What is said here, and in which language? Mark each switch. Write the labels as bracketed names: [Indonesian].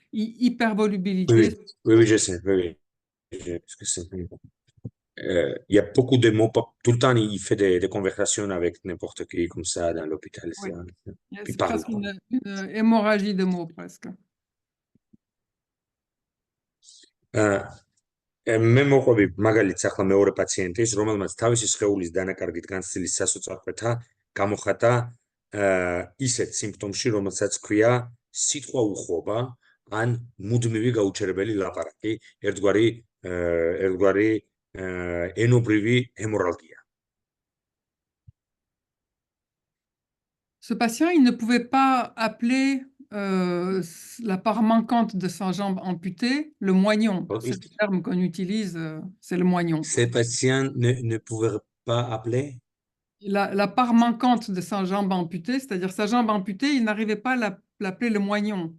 [French] Hypervolubilité. Oui, je sais. Oui. Il y a beaucoup de mots. Tout le temps, il fait des conversations avec n'importe qui comme ça dans l'hôpital. Oui. C'est presque une hémorragie de mots, presque. [Georgian] მე მოყვები მაგალითს ახლა მეორე პაციენტის, რომელმაც თავისი სხეულის დანაკარგით განცდილის სასოწარკვეთა გამოხატა ისეთ სიმპტომში, რომელსაც ქვია სიტყვა უხობა ან მუდმივი გაუჩერებელი ლაპარაკი, ერთგვარი ენობრივი ჰემორალგია. [French] Ce patient, il ne pouvait pas appeler la part manquante de sa jambe amputée le moignon. C'est le terme qu'on utilise, c'est le moignon. Ces patients ne pouvaient pas appeler La part manquante de sa jambe amputée, c'est-à-dire sa jambe amputée, il n'arrivait pas à l'appeler le moignon.